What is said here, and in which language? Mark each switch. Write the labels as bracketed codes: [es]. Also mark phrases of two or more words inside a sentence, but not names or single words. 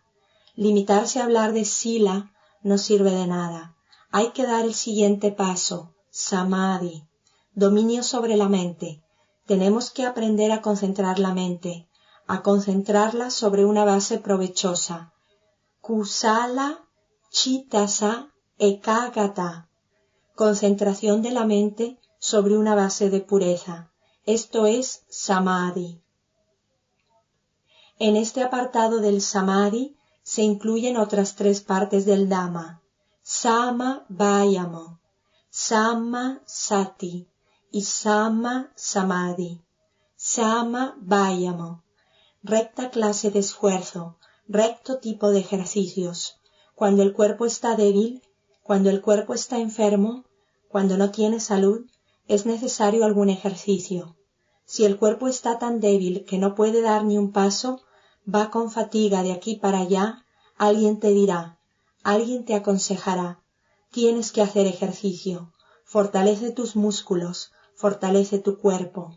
[es] Limitarse a hablar de sila no sirve de nada. Hay que dar el siguiente paso, samadhi, dominio sobre la mente. Tenemos que aprender a concentrar la mente, a concentrarla sobre una base provechosa. [pi] Kusala chittasa ekagata, [es] concentración de la mente sobre una base de pureza. Esto es samadhi. En este apartado del samadhi se incluyen otras tres partes del Dhamma: [pi] sama vayamo, sama sati [es] y [pi] sama samadhi. Sama vayamo, [es] recta clase de esfuerzo, recto tipo de ejercicios. Cuando el cuerpo está débil, cuando el cuerpo está enfermo, cuando no tiene salud, es necesario algún ejercicio. Si el cuerpo está tan débil que no puede dar ni un paso, va con fatiga de aquí para allá, alguien te dirá, alguien te aconsejará, tienes que hacer ejercicio, fortalece tus músculos, fortalece tu cuerpo.